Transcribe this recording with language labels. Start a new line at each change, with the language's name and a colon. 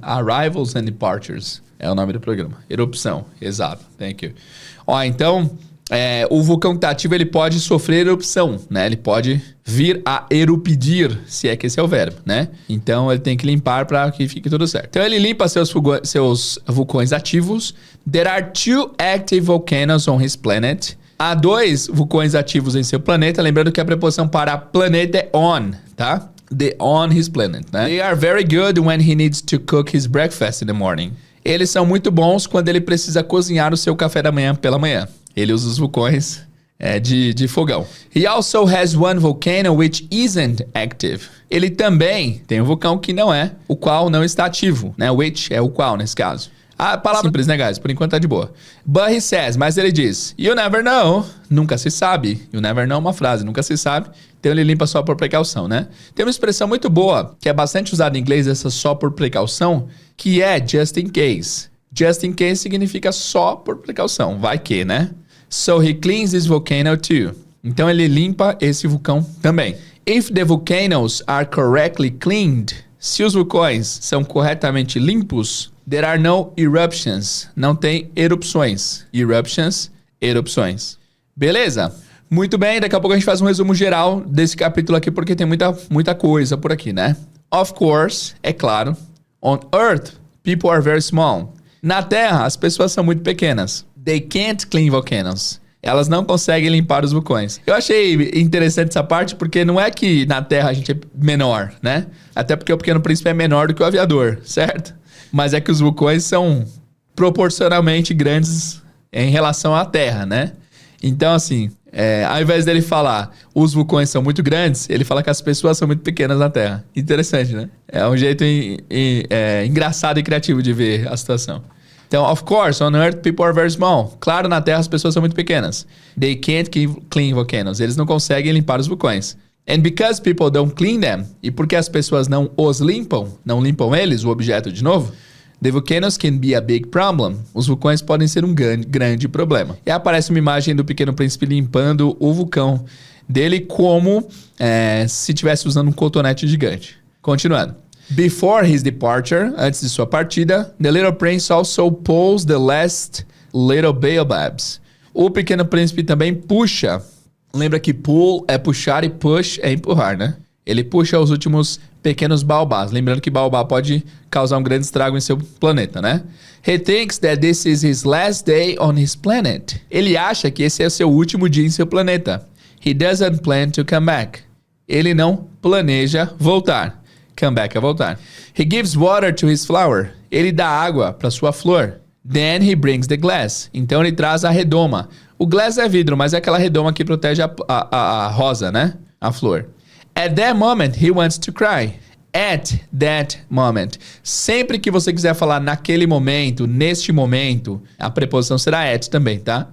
Portuguese: Arrivals and Departures é o nome do programa. Erupção, exato,
English: thank you.
Portuguese: Então... o vulcão que está ativo, ele pode sofrer erupção, né? Ele pode vir a erupdir, se é que esse é o verbo, né? Então, ele tem que limpar para que fique tudo certo. Então, ele limpa seus vulcões ativos.
English: There are 2 active volcanoes on his planet.
Portuguese: Há 2 vulcões ativos em seu planeta. Lembrando que a preposição para planeta é on, tá?
English: On his planet, né? They are very good when he needs to cook his breakfast in the morning.
Portuguese: Eles são muito bons quando ele precisa cozinhar o seu café da manhã pela manhã. Ele usa os vulcões de fogão.
English: He also has one volcano which isn't active.
Portuguese: Ele também tem um vulcão que não é, o qual não está ativo, né? Which é o qual, nesse caso. A palavra simples, né, guys? Por enquanto tá de boa.
English: But he says,
Portuguese: mas ele diz,
English: you never know.
Portuguese: Nunca se sabe.
English: You never know
Portuguese: é uma frase, nunca se sabe. Então ele limpa só por precaução, né? Tem uma expressão muito boa, que é bastante usada em inglês, essa só por precaução, que é
English: just in case. Just in case
Portuguese: significa só por precaução. Vai que, né?
English: So he cleans this volcano too.
Portuguese: Então ele limpa esse vulcão também.
English: If the volcanoes are correctly cleaned,
Portuguese: se os vulcões são corretamente limpos,
English: there are no eruptions.
Portuguese: Não tem erupções. Erupções. Beleza? Muito bem, daqui a pouco a gente faz um resumo geral desse capítulo aqui, porque tem muita coisa por aqui, né?
English: Of course,
Portuguese: é claro.
English: On Earth, people are very small.
Portuguese: Na Terra, as pessoas são muito pequenas.
English: They can't clean volcanoes.
Portuguese: Elas não conseguem limpar os vulcões. Eu achei interessante essa parte porque não é que na Terra a gente é menor, né? Até porque o Pequeno Príncipe é menor do que o aviador, certo? Mas é que os vulcões são proporcionalmente grandes em relação à Terra, né? Então, assim, ao invés dele falar os vulcões são muito grandes, ele fala que as pessoas são muito pequenas na Terra. Interessante, né? É um jeito engraçado e criativo de ver a situação.
English: Então, of course, on Earth, people are very small.
Portuguese: Claro, na Terra as pessoas são muito pequenas.
English: They can't clean volcanoes.
Portuguese: Eles não conseguem limpar os vulcões.
English: And because people don't clean them,
Portuguese: e porque as pessoas não os limpam, não limpam eles, o objeto de novo,
English: the volcanoes can be a big problem.
Portuguese: Os vulcões podem ser um grande problema. E aparece uma imagem do Pequeno Príncipe limpando o vulcão dele como se estivesse usando um cotonete gigante. Continuando.
English: Before his departure,
Portuguese: antes de sua partida,
English: the little prince also pulls the last little baobabs.
Portuguese: O Pequeno Príncipe também puxa. Lembra que pull é puxar e push é empurrar, né? Ele puxa os últimos pequenos baobás. Lembrando que baobá pode causar um grande estrago em seu planeta, né?
English: He thinks that this is his last day on his planet.
Portuguese: Ele acha que esse é o seu último dia em seu planeta.
English: He doesn't plan to come back.
Portuguese: Ele não planeja voltar. Come back é voltar.
English: He gives water to his flower.
Portuguese: Ele dá água para sua flor.
English: Then he brings the glass.
Portuguese: Então ele traz a redoma. O glass é vidro, mas é aquela redoma que protege a rosa, né? A flor.
English: At that moment, he wants to cry. At that moment.
Portuguese: Sempre que você quiser falar naquele momento, neste momento, a preposição será at também, tá?